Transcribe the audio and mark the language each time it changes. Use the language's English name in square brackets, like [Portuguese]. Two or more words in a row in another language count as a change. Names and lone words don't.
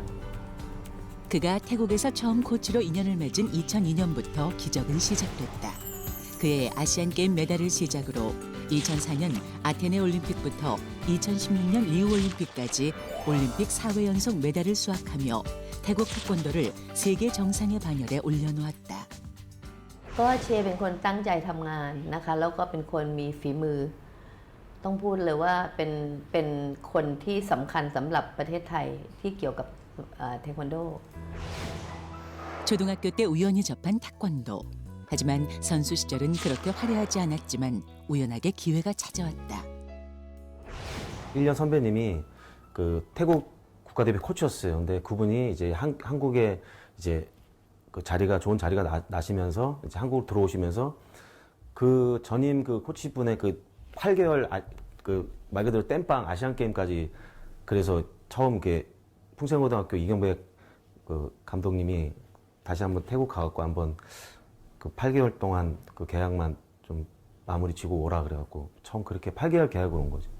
[Korean] 그가 태국에서 처음 코치로 인연을 맺은 2002년부터 기적은 시작됐다. 그의 아시안게임 메달을 시작으로 2004년 아테네 올림픽부터 2016년 리우 올림픽까지 올림픽 4회 연속 메달을 수확하며 태국 태권도를 세계 정상의 반열에 올려놓았다. [Thai] ก็เชเป็นคนตั้งใจทำงานนะคะแล้วก็เป็นคนมีฝีมือต้องพูดเลยว่าเป็นคนที่สำคัญสำหรับประเทศไทยที่เกี่ยวกับเทควันโด [Korean] 초등학교 때 우연히 접한 태권도. 하지만 선수 시절은 그렇게 화려하지 않았지만 우연하게 기회가 찾아왔다. 1년 선배님이 그 태국 국가대표 코치였어요. 근데 그분이 이제 한국에 이제 그 자리가 좋은 자리가 나시면서 이제 한국 들어오시면서 그 전임 그 코치분의 그 8개월 그 말 그대로 땜빵 아시안 게임까지 그래서 처음 그 풍생고등학교 이경백 그 감독님이 다시 한번 태국 가갖고 한번 그 8개월 동안 그 계약만 좀 마무리 지고 오라 그래갖고 처음 그렇게 8개월 계약으로 온 거죠.